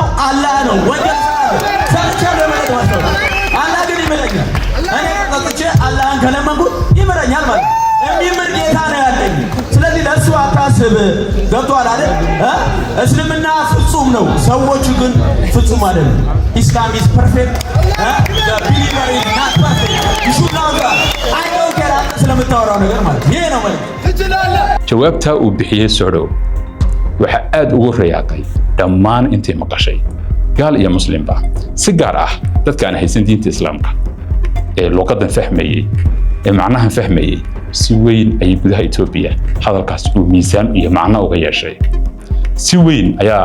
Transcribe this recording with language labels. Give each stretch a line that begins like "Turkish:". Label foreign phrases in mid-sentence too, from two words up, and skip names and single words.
Amharic: አላህ ነው። ወንጀል ሰርቻለሁ ማለት ነው። አላህ ግን ይምረኛል። እኔ ጠጥቼ አላህን ከለመንኩት ይምረኛል ማለት ነው። የሚምር ጌታ ነው ያለኝ። ስለዚህ ለእሱ አታስብ። ገብቶሃል አይደል? እስልምና ፍጹም ነው፣ ሰዎቹ ግን ፍጹም አይደለም።
English: Islam is perfect, believer is not perfect።
Amharic: ይሹና
English: I don't care
Amharic: ስለምታወራው ነገር ማለት ይሄ ነው ማለት
Somali: jawaabta uu bixiyay Socdo waxa aad ugu riyaaqay dhammaan intii maqashay gaal iyo muslimba si gaar ah dadka aan haysan diinta islaamka ee luqadan fahmayay ee macnaha fahmayay si weyn ay gudaha Itoobiya hadalkaas uu miisaan iyo macno uga yeeshay si weyn ayaa